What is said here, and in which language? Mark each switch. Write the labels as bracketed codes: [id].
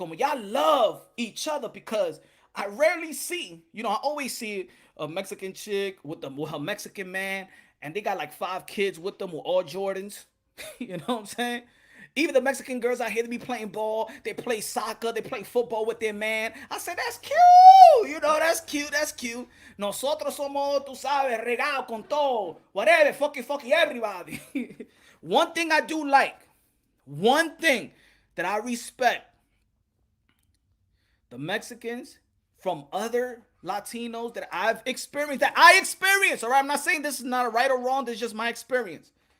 [en] Como y'all love each other because I rarely see, I always see a Mexican chick with her Mexican man, and they got like 5 kids with them with all Jordans. You know what I'm saying? Even the Mexican girls out here, they be playing ball, they play soccer, they play football with their man. I said, that's cute. That's cute. That's cute. [es] Nosotros somos, tú sabes, regado con todo. [en] Whatever, fucky everybody. One thing I do like, one thing that I respect, the Mexicans from other Latinos that I experienced, all right? I'm not saying this is not a right or wrong, this is just my experience.